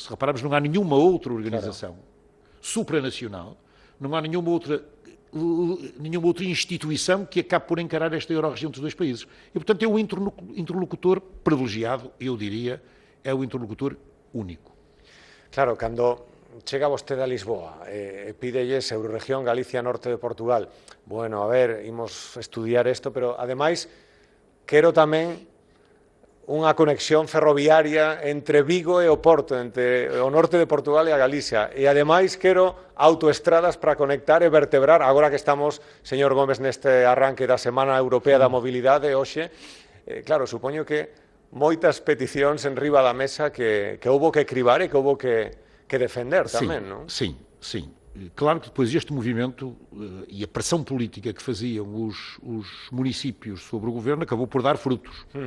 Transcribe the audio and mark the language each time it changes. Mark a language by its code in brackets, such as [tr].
[pt] Se repararmos, não há nenhuma outra organização supranacional, não há nenhuma outra instituição que acabe por encarar esta Euro-região dos dois países. E, portanto, é um interlocutor privilegiado, eu diria, é o interlocutor único. [gl] Claro, cando chega vostede a Lisboa e pídelles Eurorregión Galicia Norte de Portugal, bueno, a ver, imos estudiar isto, pero ademais quero tamén unha conexión ferroviaria entre Vigo e o Porto, entre o norte de Portugal e a Galicia. E, ademais, quero autoestradas para conectar e vertebrar, agora que estamos, señor Gómez, neste arranque da Semana Europea da Mobilidade, hoxe, claro, supoño que moitas peticións en riba da mesa que houbo que cribar e que houbo que defender tamén, non? [pt] Sim. Claro que depois este movimento e a pressão política que faziam os municípios sobre o governo acabou por dar frutos.